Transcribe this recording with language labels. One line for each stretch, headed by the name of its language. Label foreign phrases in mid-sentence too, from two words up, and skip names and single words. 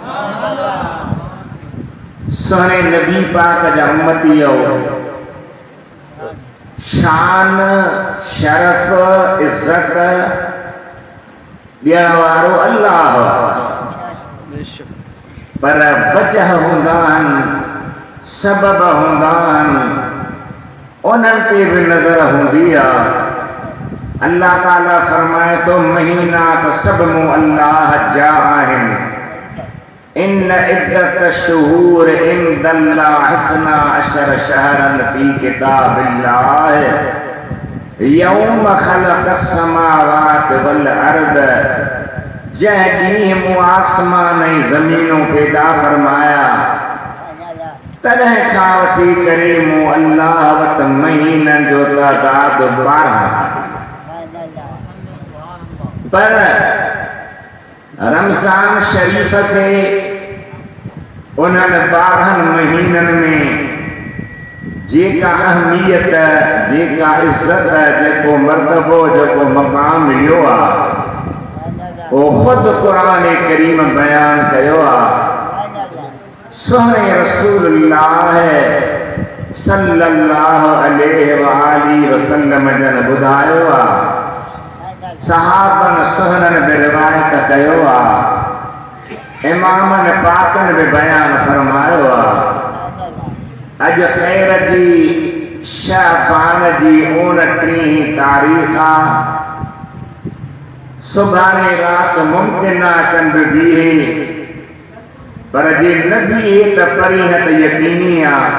Sindhi: सोने नबी पाक जा उम्मतियो, शान शरफ इज्जत ॾियण वारो अल्लाह, पर वजह हूंदा आहिनि, सबब हूंदा आहिनि, उन्हनि ते भी नज़र हूंदी आहे। अल्लाह ताला फरमाए तो महीना त सब मूं अल्लाह जा आहिनि।
Arabic: إن عدة الشهور عند الله اثنا عشر شهرا في كتاب الله يوم خلق السماوات والأرض,
Sindhi: जंहिं ॾींहुं मूं आसमान ऐं ज़मीनूं पैदा फरमाया तॾहिं खां वठी करे मूं अल्लाह वटि महीननि जो तादाद 12, पर रमज़ान शरीफ़ खे उन्हनि 12 महीननि में जेका अहमियत, जेका इज़्ज़त, जेको मर्तबो, जेको मक़ाम मिलियो आहे उहो ख़ुदि क़ुरान करीम बयान कयो आहे। सोहने रसूलुल्लाह
Arabic: صلى الله عليه وسلم
Sindhi: जन ॿुधायो आहे, सहाबन सुहननि बि रिवायत कयो आहे, इमामनि पाकनि बि बयान फरमायो आहे। अॼु ख़ैर जी शाबान जी 29 तारीख़ आहे, सुभाणे रात मुमकिन आहे चंड बीहे, पर जे न बीहे त परीहं त यकीनी आहे।